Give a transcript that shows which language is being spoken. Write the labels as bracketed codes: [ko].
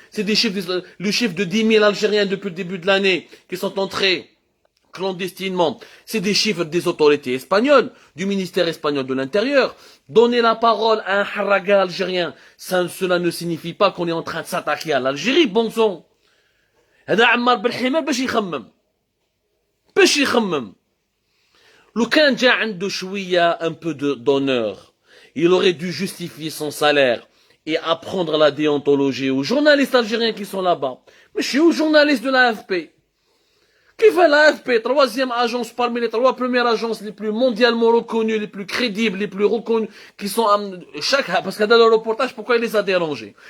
[fr] C'est des chiffres, le chiffre de 10 000 Algériens depuis le début de l'année qui sont entrés clandestinement, c'est des chiffres des autorités espagnoles, du ministère espagnol de l'Intérieur. Donner la parole à un haraga algérien, cela ne signifie pas qu'on est en train de s'attaquer à l'Algérie, bon sang. [ar] هذا عمار بالحمار باش يخمم. لو كان جا عنده شوية [fr] un peu d'honneur, il aurait dû justifier son salaire et apprendre la déontologie aux journalistes algériens qui sont là-bas. Mais je suis aux journalistes de l'AFP. Qui fait l'AFP, 3e agence parmi les 3 premières agences les plus mondialement reconnues, les plus crédibles, les plus reconnues, qui sont parce que dans le reportage, pourquoi il les a dérangés?